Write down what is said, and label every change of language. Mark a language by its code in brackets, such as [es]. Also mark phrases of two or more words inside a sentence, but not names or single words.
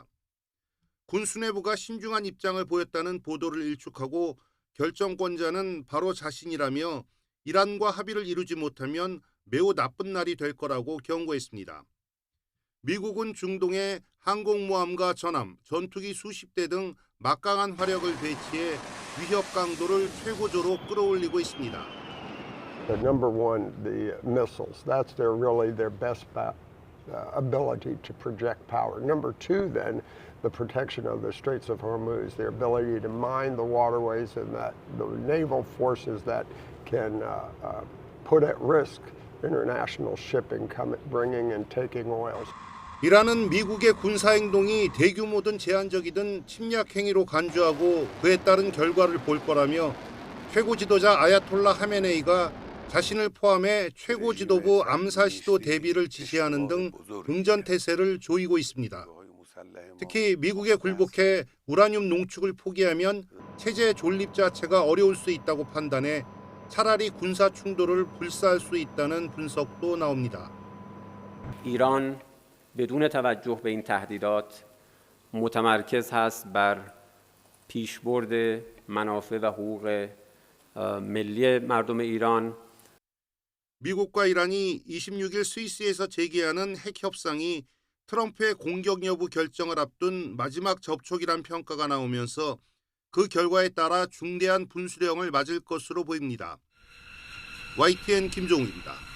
[ko] 군 수뇌부가 신중한 입장을 보였다는 보도를 일축하고 결정권자는 바로 자신이라며 이란과 합의를 이루지 못하면 매우 나쁜 날이 될 거라고 경고했습니다. 미국은 중동에 항공모함과 전함, 전투기 수십 대 등 막강한 화력을 배치해 위협 강도를 최고조로 끌어올리고 있습니다. [en] Number one, the missiles. That's their best ability to project power. Number two, then, the protection of the Straits of Hormuz, their ability to mine the waterways and that the naval forces that can put at risk international shipping bringing and taking oil. [ko] 이란은 미국의 군사행동이 대규모든 제한적이든 침략 행위로 간주하고 그에 따른 결과를 볼 거라며 최고 지도자 아야톨라 하메네이가 자신을 포함해 최고 지도부 암살 시도 대비를 지시하는 등 응전 태세를 조이고 있습니다. 특히 미국에 굴복해 우라늄 농축을 포기하면 체제 존립 자체가 어려울 수 있다고 판단해 차라리 군사 충돌을 불사할 수 있다는 분석도 나옵니다. [fa] 이란 بدون توجه به این تهدیدات متمرکز هست بر پیشبرد منافع و حقوق ملی مردم ایران. [ko] 미국과 이란이 26일 스위스에서 재개하는 핵 협상이 트럼프의 공격 여부 결정을 앞둔 마지막 접촉이란 평가가 나오면서 그 결과에 따라 중대한 분수령을 맞을 것으로 보입니다. YTN 김종욱입니다.